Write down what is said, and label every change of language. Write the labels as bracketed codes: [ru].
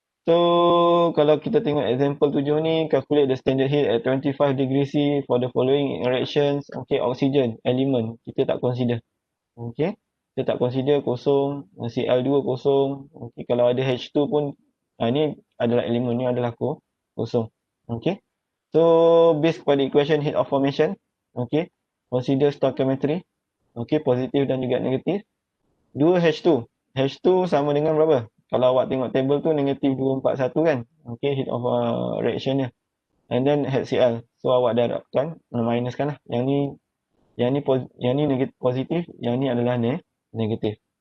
[en] So, [ms] kalau kita tengok [en] example 7 ni, calculate the standard heat at 25 degree C for the following reactions. [ms] Okay, oxygen, element, kita tak consider. Okay, kita tak consider kosong, Cl2 kosong. Okay, kalau ada H2 pun, ni adalah elemen, ni adalah kosong. [en] Okay, so based [ms] kepada [en] equation heat of formation, okay, consider stoichiometry. [ms] Okay, positif dan juga negatif. 2 H2. H2 sama dengan berapa? Kalau awak tengok table tu negatif 241 kan. [en] Okay, heat of reaction dia. And then [ms] HCl. So awak darabkan, minuskan lah. Yang ni positif, yang ni adalah negatif.